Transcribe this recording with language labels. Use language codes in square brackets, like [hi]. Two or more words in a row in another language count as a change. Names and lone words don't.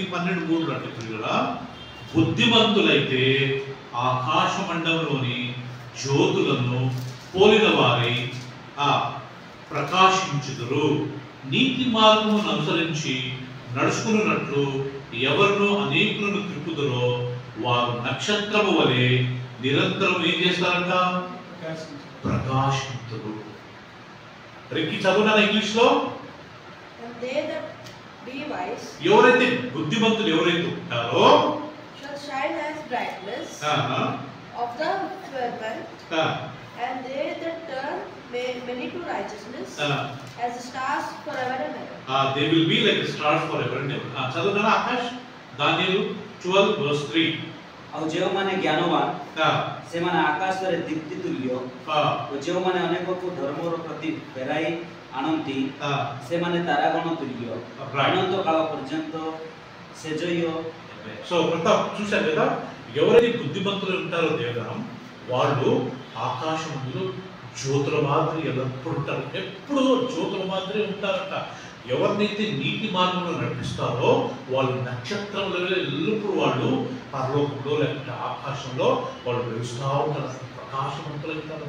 [te] 12:3 అంటే ప్రియులారా, బుద్ధిమంతులైతే ఆకాశ మండలంలోని జ్యోతులను పోలిన వారై ప్రకాశించుదురు, నీతి మార్గమును అనుసరించి నడుచుకున్నట్లు ఎవరినో అనేకులను త్రిప్పుదురో వారు నక్షత్రము వలె నిరంతరం ఏం చేస్తారంట? ప్రకాశించుదురు. రెక్కి చదువునా ఇంగ్లీష్ లో? ఎవరైతే బుద్ధిమంతులు ఎవరైతే ఉంటారో [en] and they that turn many to righteousness as the stars forever and ever. They will be like the stars forever and ever. [te] చదువునా ఆకాష్? దానియేలు 12:3 [or] ଆଉ ଯେଉଁମାନେ ଜ୍ଞାନବାନ ସେମାନେ ଆକାଶରେ ଦୀପ୍ତି ତୁଲ୍ୟ ଓ ଯେଉଁମାନେ ଅନେକକୁ ଧର୍ମର ପ୍ରତି ଫେରାଇ ଆଣନ୍ତି ସେମାନେ ତାରାଗଣ ତୁଲ୍ୟ ଅନନ୍ତ କାଳ ପର୍ଯ୍ୟନ୍ତ ସେଜୟ. [te] సో ప్రతాప్ చూశారు కదా, ఎవరైతే బుద్ధిమంతులు ఉంటారో దేవదానం వాళ్ళు ఆకాశంలో జ్యోతుల మాదిరి ఎల్లప్పుడు ఉంటారు, ఎప్పుడూ జ్యోతుల మాదిరి ఉంటారట. ఎవరినైతే నీతి మార్గంలో నడిపిస్తారో వాళ్ళు నక్షత్రంలో ఎల్లప్పుడు వాళ్ళు పరలోకంలో లేకపోతే ఆకాశంలో వాళ్ళు వెలుస్తూ ఉంటారు, ప్రకాశవంతులు అవుతారట.